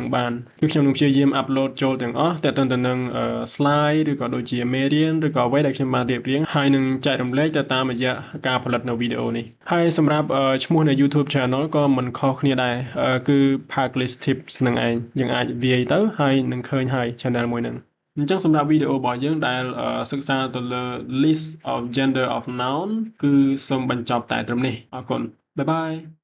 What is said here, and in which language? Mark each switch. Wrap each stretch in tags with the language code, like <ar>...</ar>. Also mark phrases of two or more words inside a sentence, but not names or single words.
<km>បានគឺខ្ញុំនឹងព្យាយាម upload ចូលទាំងអស់តែទៅនឹង slide ឬក៏ដូចជាមេរៀនឬក៏អ្វីដែលខ្ញុំបានរៀបរៀងហើយនឹងចែករំលែកទៅតាមរយៈការផលិតនៅវីដេអូនេះហើយសម្រាប់ឈ្មោះនៅ YouTube channel ក៏មិនខុសគ្នាដែរគឺ Parklist Tips នឹងឯងយើងអាចវាយទៅហើយនឹងឃើញហើយ channel មួយហ្នឹងអញ្ចឹងសម្រាប់វីដេអូរបស់យើងដែលសិក្សាទៅលើ</km> <en>list of gender of noun</en> <km>គឺសូមបញ្ចប់តែត្រឹមនេះអរគុណបាយបាយ</km>